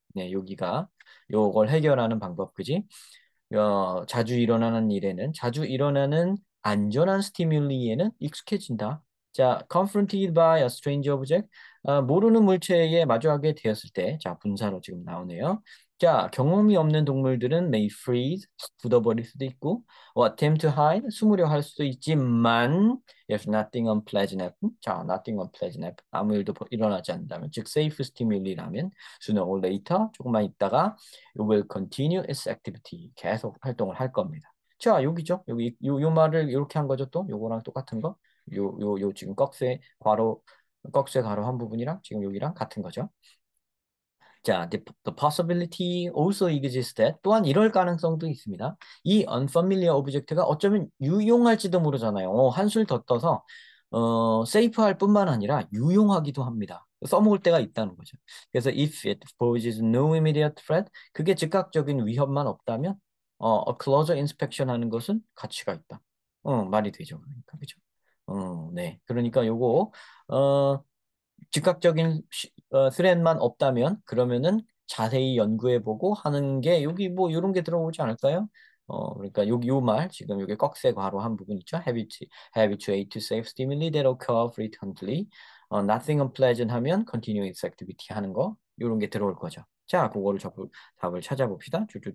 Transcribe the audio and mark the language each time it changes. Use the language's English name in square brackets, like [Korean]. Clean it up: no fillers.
[Korean] 네, 여기가 요걸 해결하는 방법 그지? 자주 일어나는 안전한 스티뮬리에는 익숙해진다. 자, [English] confronted by a strange object, [Korean] 모르는 물체에 마주하게 되었을 때, 자, 분사로 지금 나오네요. [English] 자, [Korean] 경험이 없는 동물들은 [English] may freeze, [Korean] 굳어버릴 수도 있고, [English] or attempt to hide, [Korean] 숨으려 할 수도 있지만, [English] if nothing unpleasant happen, 자, nothing unpleasant happen, [Korean] 아무 일도 일어나지 않는다면, [English] 즉 safe stimul이라면, sooner or later, [Korean] 조금만 있다가 [English] it will continue its activity. [Korean] 계속 활동을 할 겁니다. 자, 여기죠. 여기 요 말을 이렇게 한 거죠. 또 요거랑 똑같은 거. 요 지금 꺽쇠 가로 한 부분이랑 지금 여기랑 같은 거죠. 자, [English] the possibility also exists that [Korean] 또한 이럴 가능성도 있습니다. 이 unfamiliar object가 어쩌면 유용할지도 모르잖아요. 한술 더 떠서 세이프할 뿐만 아니라 유용하기도 합니다. 써먹을 때가 있다는 거죠. 그래서 [English] if it poses no immediate threat, [Korean] 그게 즉각적인 위협만 없다면 [English] a closer inspection [Korean] 하는 것은 가치가 있다. 말이 되죠. 그러니까 그죠? 네. 그러니까 요거 어, 즉각적인 스렛만 없다면 그러면은 자세히 연구해보고 하는 게 여기 뭐 이런 게 들어오지 않을까요? 그러니까 여기 요 말 지금 여기 꺽쇠 괄호 한 부분 있죠? [English] habituate to safe stimuli that occur frequently. nothing unpleasant [Korean] 하면 [English] continuous activity [Korean] 하는 거 이런 게 들어올 거죠. 자, 그거를 답을 찾아봅시다.